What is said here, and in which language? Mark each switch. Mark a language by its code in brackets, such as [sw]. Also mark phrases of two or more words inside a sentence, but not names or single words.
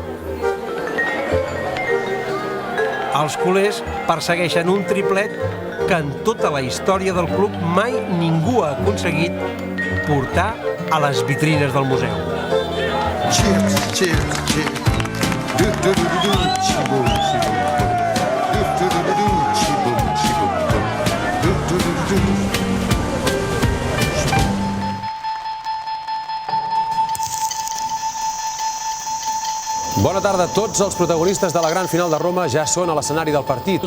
[ca] Els culers persegueixen un triplet que en tota la història del club mai ningú ha aconseguit portar a les vitrines del museu. Chips, chips, chips. Do do do do. Chiboom, chiboom. Do do do do. Chiboom, chiboom. Do do do do. Bona tarda. Tots els protagonistes de la gran final de Roma ja són a l'escenari del partit.